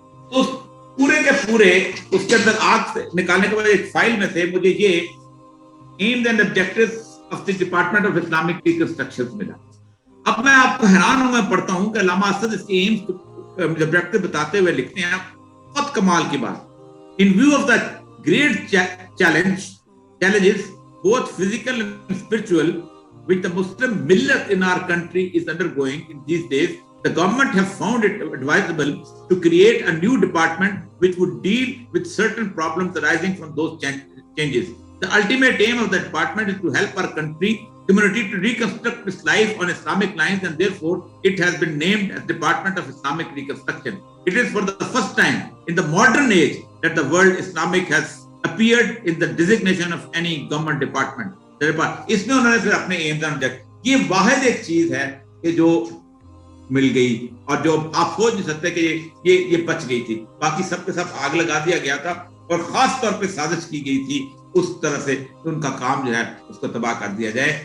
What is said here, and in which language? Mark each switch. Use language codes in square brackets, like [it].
[ur] تو پورے کے پورے اس کے اندر آگ سے نکالنے کے بعد ایک فائل میں سے مجھے یہ [en] aims and objectives of the department of Islamic reconstruction [ur] ملا. اب میں آپ کو حیران ہوں، میں پڑھتا ہوں کہ علامہ اسد اس کے ایمز آبجیکٹیو بتاتے ہوئے لکھتے ہیں، بہت کمال کی بات. [en] In view of the great challenges, both physical and spiritual, which the Muslim millet in our country is undergoing in these days, the government has found it advisable to create a new department which would deal with certain problems arising from those changes. The ultimate aim of the department is to help our community to reconstruct its life on Islamic lines, and therefore it has been named as Department of Islamic Reconstruction. It is for the first time in the modern age that the word Islamic has appeared in the designation of any government department. [ur] اس میں انہوں نے پھر اپنے Ms and object, یہ واحد ایک چیز ہے کہ جو مل گئی اور جو آپ سوچ نہیں سکتے کہ یہ بچ گئی تھی. باقی سب کے سب آگ لگا دیا گیا تھا، اور خاص طور پہ سازش کی گئی تھی اس طرح سے کہ ان کا کام جو ہے اس کو تباہ کر دیا جائے.